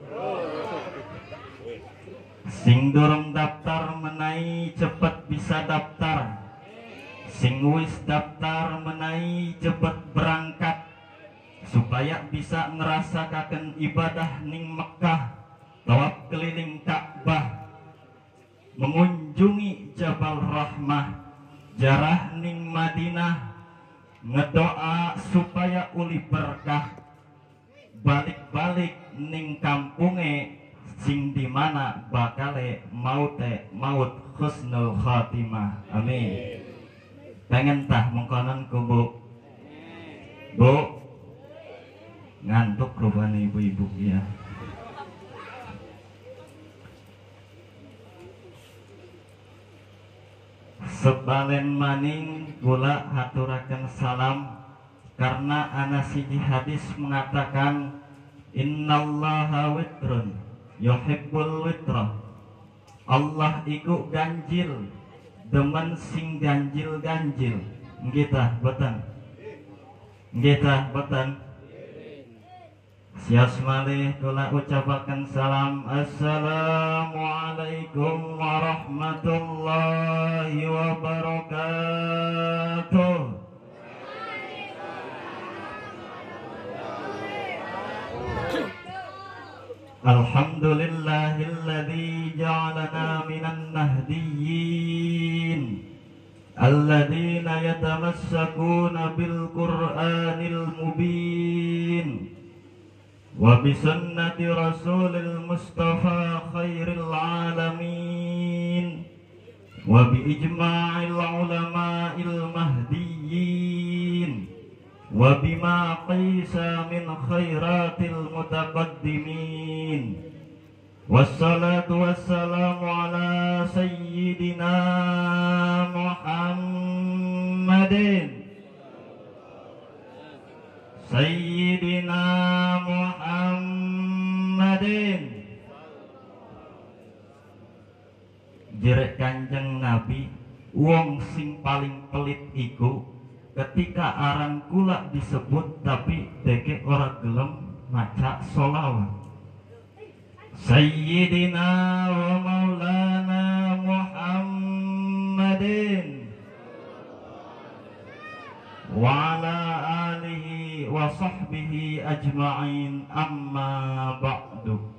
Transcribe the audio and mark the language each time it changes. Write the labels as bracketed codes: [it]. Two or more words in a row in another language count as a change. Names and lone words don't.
[jv] Sing durung daftar menai cepet bisa daftar. Sing wis daftar menai cepet berangkat, supaya bisa ngerasakaken ibadah ning Mekah, tawaf keliling Ka'bah, [id] mengunjungi Jabal Rahmah, [jv] jarah ning Madinah, ngedoa supaya uli berkah, balik-balik ning kampunge sing dimana bakale maut [ar] حسن الخاتمة. Amin. [jv] Pengen tah mengkonon ku Bu? [id] Bu ngantuk rupanya ibu-ibu ya. [jv] Sebalen maning kula haturaken salam karena ana siji hadis mengatakan [ar] إن الله وتر يحب الوتر. [jv] Allah iku ganjil, demen sing ganjil-ganjil. Nggih tah boten? Nggih tah boten? Sias malih kula ucapaken salam. [ar] السلام عليكم ورحمة الله وبركاته. الحمد لله الذي جعلنا من النهضيين الذين يتمسكون بالقرآن المبين وبسنة رسول المصطفى خير العالمين وبإجماع العلماء المهديين وبما قيس من خيرات المتقدمين. والصلاة والسلام على سيدنا محمد سيدنا محمد. [jv] Jerek Kanjeng Nabi, wong sing paling pelit iku ketika aran kula disebut tapi deke ora gelem maca sholawat. [ar] سيدنا ومولانا محمد وعلى آله وصحبه أجمعين، أما بعد.